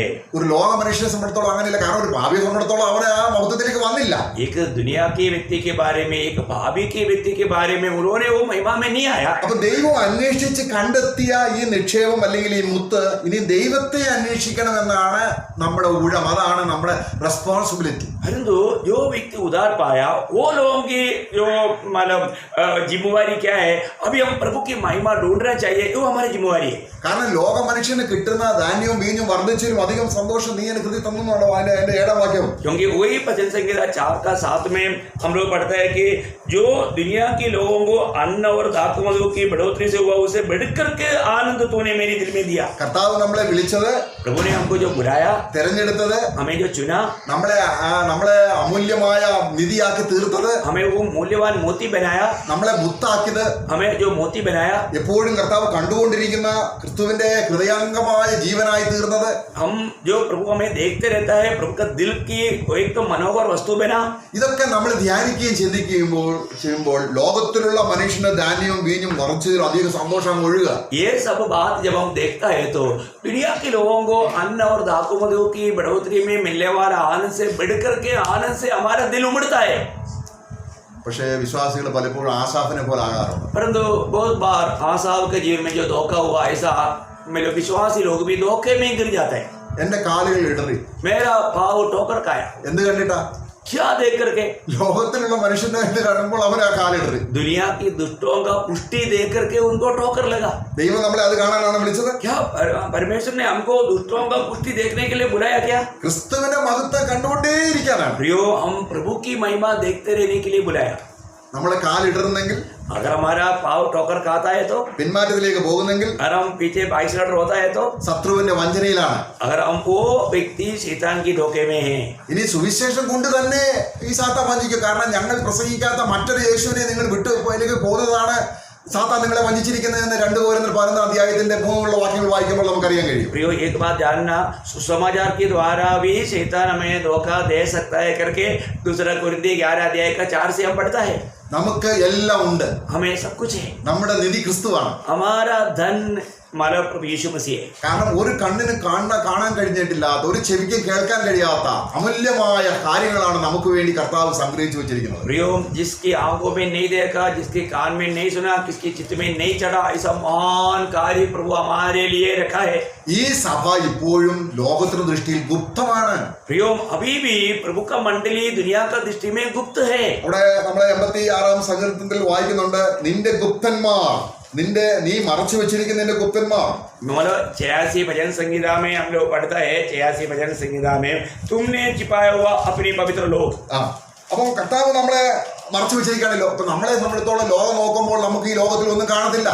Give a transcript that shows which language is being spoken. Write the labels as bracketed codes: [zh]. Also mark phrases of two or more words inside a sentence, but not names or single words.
[ml] ഒരു ലോക മനുഷ്യനെ സംബന്ധിച്ചോളം അങ്ങനെയല്ല. കാരണം ഒരു പാപിയെ സംബന്ധിച്ചോളം അവനെ ആ മഹത്വത്തിലേക്ക് വന്നില്ല. [hi] एक दुनिया के व्यक्ति के बारे में, एक भावी के व्यक्ति के बारे में उन्होंने वो महिमा में नहीं आया. [ml] അപ്പൊ ദൈവം അന്വേഷിച്ച് കണ്ടെത്തിയ ഈ നിക്ഷേപം അല്ലെങ്കിൽ ഈ മുത്ത് ഇനി ദൈവത്തെ അന്വേഷിക്കണമെന്നാണ് നമ്മുടെ ഊഴം. അതാണ് നമ്മുടെ റെസ്പോൺസിബിലിറ്റി. [hi] परंतु जो व्यक्ति उधार पाया, वो लोगों की जो मतलब जिम्मेवारी क्या है? अभी हम प्रभु की महिमा ढूंढना चाहिए, वो हमारी जिम्मेवारी है. [ml] കാരണം ലോക മനുഷ്യന് കിട്ടുന്ന ധാന്യവും വീഞ്ഞും വർദ്ധിച്ചാലും അധികം സന്തോഷം നീ എന്നെ കൃതി തന്നു അതിന്റെ 7-ാം വാക്യം. [hi] क्योंकि वही भजन संहिता 4 का 7 में हम लोग पढ़ते हैं कि जो दुनिया के लोगों को अन्न और धातु मधु की बढ़ोतरी से हुआ, उसे बढ़कर के आनंद तूने मेरे दिल में दिया. [ml] കർത്താവ് നമ്മളെ വിളിച്ചത്, [hi] प्रभु ने हमको जो बुलाया, [ml] തെരഞ്ഞെടുത്തത്, [hi] हमें जो चुना, [ml] നമ്മളെ അമൂല്യമായ നിധിയാക്കി തീർത്തത്, [hi] हमें वो मूल्यवान मोती बनाया, [ml] നമ്മളെ മുത്താക്കിയത്, [hi] हमें जो मोती बनाया, [ml] എപ്പോഴും കർത്താവ് കണ്ടുകൊണ്ടിരിക്കുന്ന ക്രിസ്തുവിന്റെ ഹൃദയാംഗമായ ജീവനായി തീർന്നത്, [hi] हम जो प्रभु हमें देखते रहता है, प्रभु का दिल की एक तो मनोहर वस्तु बना. [ml] ഇതൊക്കെ നമ്മൾ ധ്യാനിക്കുകയും ചെയ്യുമ്പോൾ ലോകത്തിലുള്ള മനുഷ്യന്റെ ധാന്യവും വീഞ്ഞും നിറച്ചതിൽ അധികം സന്തോഷം ഒഴുകുക. [hi] ये सब बात जब हम देखता है तो दुनिया के लोगों को अन्न और धातु मधु की बढ़ोतरी में मिलने वाला आनंद से बढ़कर के आनंद से हमारा दिल उमड़ता है. [ml] പക്ഷേ വിശ്വാസികൾ പലപ്പോഴും ആസാഫിനെ പോലെ ആകാറുണ്ട്. [hi] परंतु बहुत बार आसाव के जीवन में जो धोखा हुआ, ऐसा मेरे विश्वासी लोग भी धोखे में गिर जाते हैं. [ml] എന്റെ കാലുകൾ ഇടറി. [hi] मेरा पाव ठोकर खाया. [ml] എന്ത് കണ്ടിട്ടാ? [hi] क्या देख करके? [ml] ലോകത്തിലുള്ള മനുഷ്യന്റെ ഇത് കാണുമ്പോൾ അവൻ ആ കാലിടറി. [hi] दुनिया की दुष्टों का पुष्टि देख करके उनको ठोकर लगा. [ml] ദൈവം നമ്മളെ അത് കാണാനാണ് വിളിച്ചത്. [hi] क्या परमेश्वर ने हमको दुष्टों का पुष्टि देखने के लिए बुलाया क्या? [ml] ക്രിസ്തുവിന്റെ മഹത്വം കണ്ടുകൊണ്ടേയിരിക്കാനാണ്. [hi] प्रियो, हम प्रभु की महिमा देखते रहने के लिए बुलाया. [ml] നമ്മളെ കാലിടറുന്നെങ്കിൽ, [hi] अगर हमारा पाव ठोकर खाता है तो, [ml] പിന്മാറ്റത്തിലേക്ക് പോകുന്നെങ്കിൽ, [hi] अगर हम पीछे बाइसलर होता है तो, [ml] ശത്രുവിന്റെ വഞ്ചനയിലാണ്. [hi] अगर हम वो व्यक्ति शैतान की धोखे में हैं. [ml] ഇനി സുവിശേഷം കൊണ്ട് തന്നെ ഈ സാത്താൻ വഞ്ചിക്കും. കാരണം ഞങ്ങൾ പ്രസംഗിക്കാത്ത മറ്റൊരു യേശുവിനെ നിങ്ങൾ വിട്ടു അതിലേക്ക് പോകുന്നതാണ് സാത്താൻ നിങ്ങളെ വഞ്ചിച്ചിരിക്കുന്നതെന്ന് 2 Korinത്യർ 11-ാം അധ്യായത്തിന്റെ 3 വാക്യങ്ങൾ വായിക്കുമ്പോൾ നമുക്കറിയാൻ കഴിയും. [hi] प्रियो, एक बात जानना, सुसमाचार के द्वारा भी शैतान हमें धोखा दे सकता है करके 2 Korinथियों 11 अध्याय का 4 से हम पढ़ता है. [ml] നമുക്ക് എല്ലാം ഉണ്ട്. [hi] हमें सब कुछ है. [ml] നമ്മുടെ നിധി ക്രിസ്തുവാണ്. [hi] हमारा धन हमारा प्रभु यीशु मसीह है. [ml] കാരണം ഒരു കണ്ണിന് കാണാൻ കഴിഞ്ഞിട്ടില്ലാത്ത, ഒരു ചെവിക്ക് കേൾക്കാൻ കഴിയാത്ത അമൂല്യമായ കാര്യങ്ങളാണ് നമുക്ക് വേണ്ടി കർത്താവ് സംഗ്രഹിച്ചു വെച്ചിരിക്കുന്നത്. [hi] प्रियो, जिसकी आंखों में नहीं देखा, जिसके कान में नहीं सुना, किसकी चित्त में नहीं चढ़ा, ऐसा महान कार्य प्रभु हमारे लिए रखा है. [ml] ഈ സഭ ഇപ്പോഴും ലോകത്തിന്റെ ദൃഷ്ടിയിൽ ഗുപ്തമാണ്. [hi] प्रियो, अभी भी प्रभु का मंडली दुनिया का दृष्टि में गुप्त है. [ml] അവിടെ നമ്മളെ 86-ാം സങ്കീർത്തനത്തിൽ വായിക്കുന്നുണ്ട്, നിന്റെ ഗുപ്തന്മാർ, നീ മറച്ചു വെച്ചിരിക്കുന്ന നിന്റെ ഗുപ്തന്മാർ. [hi] मतलब 86 भजन संहिता में हम लोग पढ़ता है, 86 भजन संहिता में तुमने छिपाया हुआ अपनी पवित्र लोग. [ml] അപ്പം കർത്താവ് നമ്മളെ മറച്ചു വെച്ചിരിക്കുകയാണല്ലോ. അപ്പൊ നമ്മളെ സംബന്ധിച്ചിടത്തോളം ലോകം നോക്കുമ്പോൾ നമുക്ക് ഈ ലോകത്തിൽ ഒന്നും കാണത്തില്ല.